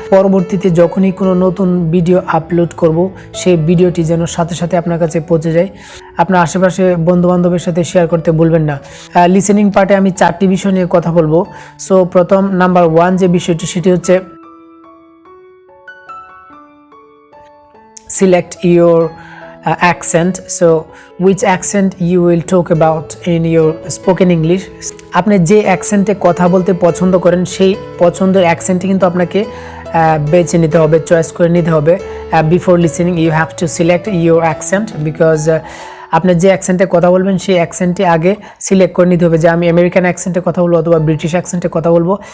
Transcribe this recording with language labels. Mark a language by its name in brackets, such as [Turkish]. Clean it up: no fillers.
[Bangla] পরবর্তীতে যখনই কোনো নতুন ভিডিও আপলোড করব, সেই ভিডিওটি যেন সাথে সাথে আপনার কাছে পৌঁছে যায়। আপনার আশেপাশে বন্ধুবান্ধবের সাথে শেয়ার করতে ভুলবেন না। লিসেনিং পার্টে আমি 4টি বিষয় নিয়ে কথা বলবো। সো প্রথম নাম্বার 1 যে বিষয়টি, সেটি হচ্ছে [English] Select your accent. So which accent you will talk about in your spoken English? [Bangla] আপনি যে অ্যাকসেন্টে কথা বলতে পছন্দ করেন, সেই পছন্দের অ্যাকসেন্টে কিন্তু আপনাকে বেছে নিতে হবে, চয়েস করে নিতে হবে। [English] before listening you have to select your accent, because [Bangla] আপনি যে অ্যাকসেন্টে কথা বলবেন সেই অ্যাকসেন্টে আগে সিলেক্ট করে নিতে হবে যে আমি আমেরিকান অ্যাকসেন্টে কথা বলবো অথবা ব্রিটিশ অ্যাকসেন্টে কথা বলবো।